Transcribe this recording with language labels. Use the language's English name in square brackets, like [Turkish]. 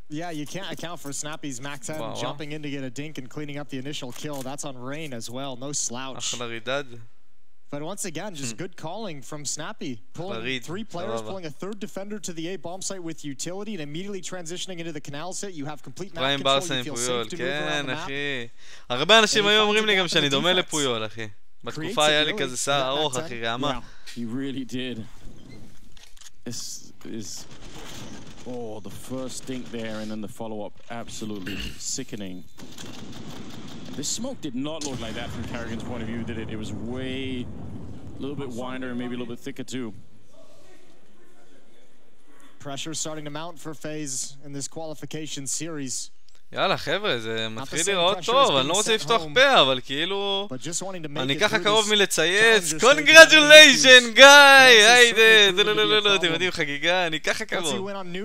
[English] Yeah, you can't account for Snappy's Max 10 jumping in to get a dink and cleaning up the initial kill. That's on Rain as well, no slouch. But once again, just good calling from Snappy. Pulling 3 players, pulling a 3rd defender to the A bomb site with utility, and immediately transitioning into the canal sit. You have complete map control, you feel safe to move around the map. [Hebrew] הרבה אנשים היו אומרים לי גם שאני דומה לפויול, אחי. בתקופה היה לי כזה שיער ארוך, אחי, רעמה. [English] He really did. This is... Oh, the first dink there and then the follow-up, absolutely sickening. This smoke did not look like that from Carrigan's point of view, did it? It was way... a little bit wider and maybe a little bit thicker too. Pressure starting to mount for FaZe in this qualification series. [Hebrew] יאללה חבר'ה, זה מתחיל להיראות טוב, אני לא רוצה לפתוח פה, אבל כאילו אני ככה קרוב מלצייץ. קונגרטוליישן גיא! היידה, לא, אתם יודעים חגיגה, אני ככה קרוב.